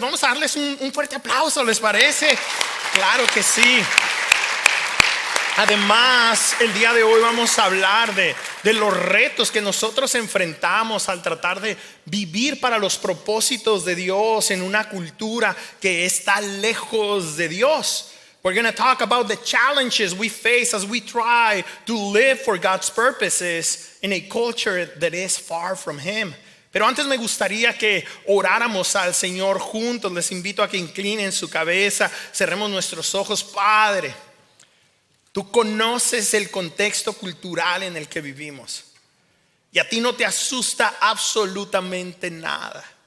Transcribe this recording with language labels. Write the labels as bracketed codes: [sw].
[es] Vamos a darles un fuerte aplauso, ¿les parece? Claro que sí. Además, el día de hoy vamos a hablar de los retos que nosotros enfrentamos al tratar de vivir para los propósitos de Dios en una cultura que está lejos de Dios. [en] We're going to talk about the challenges we face as we try to live for God's purposes in a culture that is far from Him. [es] Pero antes me gustaría que oráramos al Señor juntos. Les invito a que inclinen su cabeza, cerremos nuestros ojos. Padre, Tú conoces el contexto cultural en el que vivimos y a ti no te asusta absolutamente nada.